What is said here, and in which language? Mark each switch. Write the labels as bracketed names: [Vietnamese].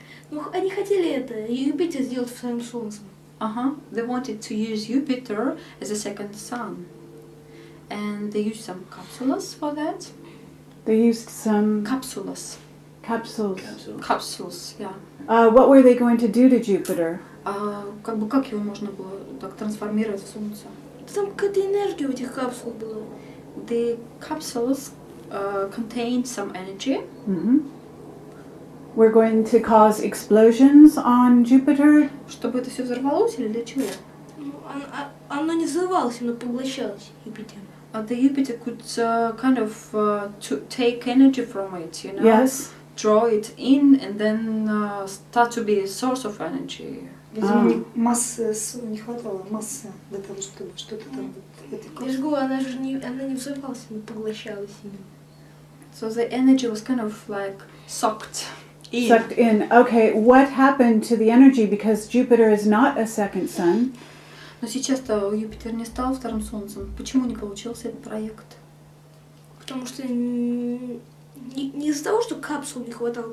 [Russian] Ну, они хотели это, Юпитер сделать вторым солнцем. [English] They wanted to use Jupiter as a second sun. And they used some capsules for that. They used some Capsules. capsules. Capsules, yeah. What were they going to do to Jupiter? [Russian] Как его можно было так трансформировать в Солнце? Там какая-то энергия в этих капсулах была. [English] The capsules contained some energy. We're going to cause explosions on Jupiter. [Russian] Чтобы это все взорвалось или для чего? Ну, оно не взрывалось, оно поглощалось Юпитер. [English] The Jupiter could kind of to take energy from it, you know, Yes. draw it in, and then start to be a source of energy. [Russian] Видимо, массы не хватало, массы для того, чтобы что-то там в этой Я же говорю, она не взрывалась, она поглощалась именно. [English] So the energy was kind of like sucked in. Sucked in. Okay, what happened to the energy? Because Jupiter is not a second sun. [Russian] Но сейчас-то Юпитер не стал вторым Солнцем. Почему не получился этот проект? Потому что не из-за того, что капсул не хватало.